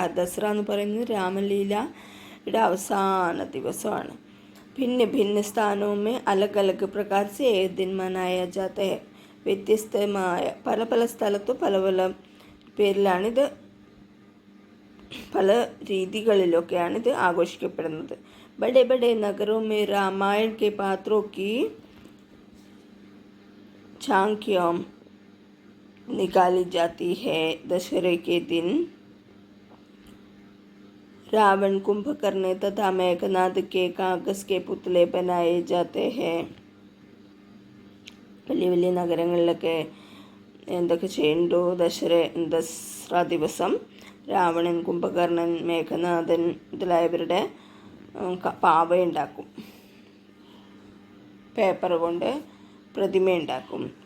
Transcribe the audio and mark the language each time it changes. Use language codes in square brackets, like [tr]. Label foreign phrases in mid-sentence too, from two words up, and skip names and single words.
[ml] ദസറ എന്ന് പറയുന്നത് രാമലീലയുടെ അവസാന ദിവസമാണ്. [hi] भिन्न भिन्न स्थानों में अलग अलग प्रकार से एक दिन मनाया जाता है. [ml] വ്യത്യസ്തമായ പല പല സ്ഥലത്തും പല പല പേരിലാണിത്, പല രീതികളിലൊക്കെയാണിത് ആഘോഷിക്കപ്പെടുന്നത്. [hi] बड़े बड़े नगरों में रामायण के पात्रों की झांकियाँ निकाली जाती है. दशहरे के दिन रावण, कुंभकर्ण तथा मेघनाद के कागज के पुतले बनाए जाते हैं. [ml] വലിയ വലിയ നഗരങ്ങളിലൊക്കെ എന്തൊക്കെ ചെയ്യുന്നുണ്ടോ, ദസറ ദിവസം രാവണൻ, കുംഭകർണൻ, മേഘനാഥൻ മുതലായവരുടെ പാവയുണ്ടാക്കും. പേപ്പർ കൊണ്ട് പ്രതിമയുണ്ടാക്കും.